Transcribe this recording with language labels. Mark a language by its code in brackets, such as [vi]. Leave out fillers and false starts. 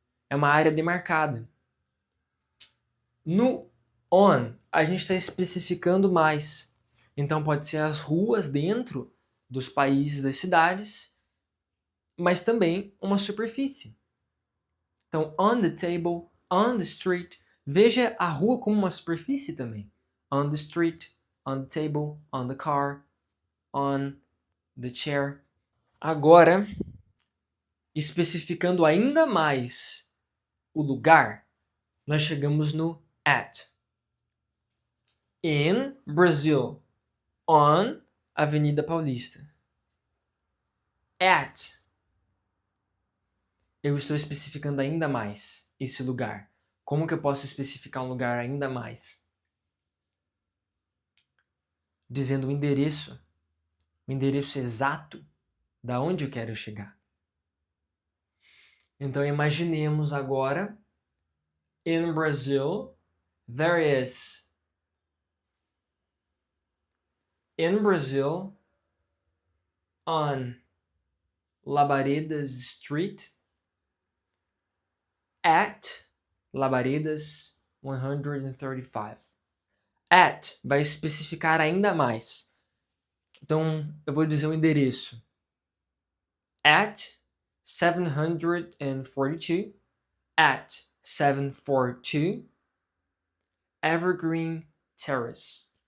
[pt] É uma área demarcada. No on, a gente está especificando mais. Então pode ser as ruas dentro dos países, das cidades, mas também uma superfície. Então, [en] on the table, on the street. [pt] Veja a rua como uma superfície também. [en] On the street, on the table, on the car, on the chair. [pt] Agora, especificando ainda mais o lugar, nós chegamos no at. [en] In Brazil, on Avenida Paulista. At. [pt] Eu estou especificando ainda mais esse lugar. Como que eu posso especificar um lugar ainda mais? Dizendo o endereço exato da onde eu quero chegar. Então imaginemos agora, [en] in Brazil, there is. In Brazil, on Labaredas Street, at Labaredas 135. [pt] At vai especificar ainda mais. Então, eu vou dizer o endereço. [en] At 742, at 742 Evergreen Terrace.